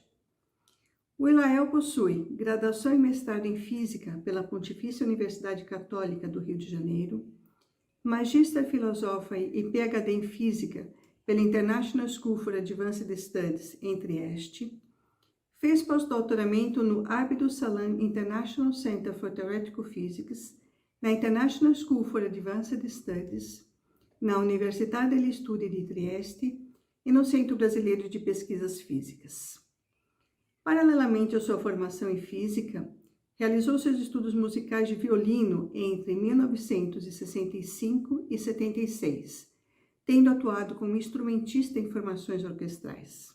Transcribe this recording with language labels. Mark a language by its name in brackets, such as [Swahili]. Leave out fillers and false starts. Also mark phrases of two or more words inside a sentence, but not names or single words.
[Portuguese] O Elael possui graduação e mestrado em Física pela Pontifícia Universidade Católica do Rio de Janeiro, Magister Philosophiae e PhD em Física pela International School for Advanced Studies em Trieste. Fez pós-doutoramento no Abdus Salam International Center for Theoretical Physics, na International School for Advanced Studies, na Universidade degli Studi di Trieste e no Centro Brasileiro de Pesquisas Físicas. Paralelamente à sua formação em física, realizou seus estudos musicais de violino entre 1965 e 76, tendo atuado como instrumentista em formações orquestrais.